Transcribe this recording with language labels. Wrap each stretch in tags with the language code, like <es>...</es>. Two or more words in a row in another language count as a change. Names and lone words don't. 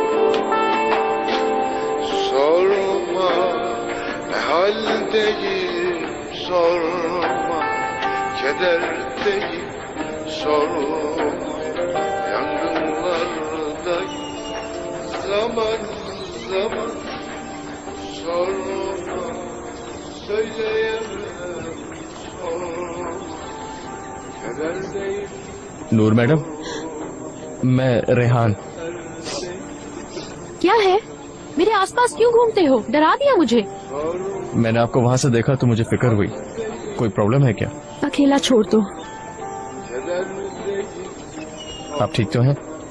<tr>Sorma ne haldeyim, sorma kederdeyim, sorma yangınlardayım, zaman zaman sorma söyleyemem, sorma kederdeyim.</tr> <hi>नूर मैडम, मैं रेहान। क्या है? मेरे आसपास क्यों घूमते हो? डरा दिया मुझे। मैंने आपको वहां से देखा तो मुझे फिक्र हुई। कोई प्रॉब्लम है क्या? अकेला छोड़ दो। आप ठीक तो हैं?</hi>